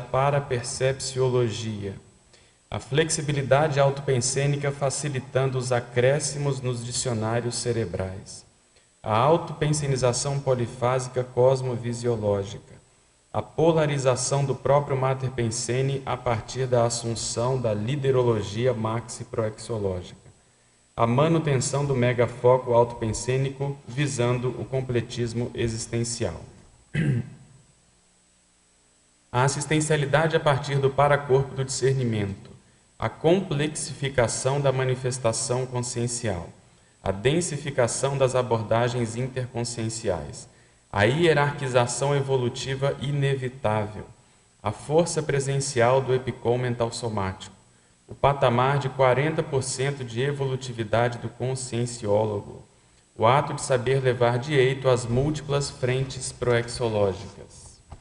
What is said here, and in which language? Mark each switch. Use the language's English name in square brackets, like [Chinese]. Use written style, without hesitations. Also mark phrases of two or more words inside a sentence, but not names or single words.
[Portuguese] parapercepciologia, a flexibilidade autopensênica facilitando os acréscimos nos dicionários cerebrais, a autopensenização polifásica cosmovisiológica, a polarização do próprio mater pensene a partir da assunção da liderologia maxi-proexológica, a manutenção do megafoco autopensênico visando o completismo existencial. A assistencialidade a partir do paracorpo do discernimento, a complexificação da manifestação consciencial, a densificação das abordagens interconscienciais, a hierarquização evolutiva inevitável, a força presencial do epicom mental somático, o patamar de 40% de evolutividade do conscienciólogo, o ato de saber levar direito às múltiplas frentes proexológicas,